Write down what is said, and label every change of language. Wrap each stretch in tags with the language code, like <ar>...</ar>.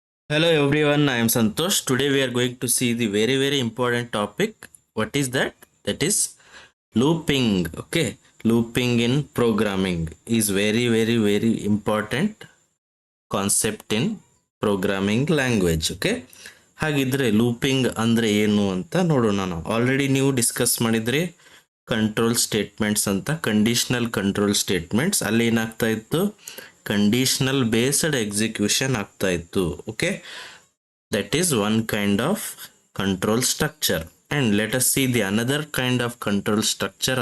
<en>Hello everyone, I am Santosh. Today we are going to see the very important topic. What is that? That is looping. Okay, looping in programming is very important concept in programming language.</en> <kn>Okay, ಹಾಗಿದ್ರೆ looping ಅಂದ್ರೆ ಏನು ಅಂತ ನೋಡೋಣ. ನಾವು already ನೀವು discuss ಮಾಡಿದ್ರೆ control statements ಅಂತ, conditional control statements. ಅಲ್ಲಿ ಏನಾಗ್ತಾ ಇತ್ತು, ಕಂಡೀಷನಲ್ ಬೇಸ್ಡ್ ಎಕ್ಸಿಕ್ಯೂಷನ್ ಆಗ್ತಾ ಇತ್ತು.</kn> <en>Okay, that is one kind of control structure. And let us see the another kind of control structure.</en>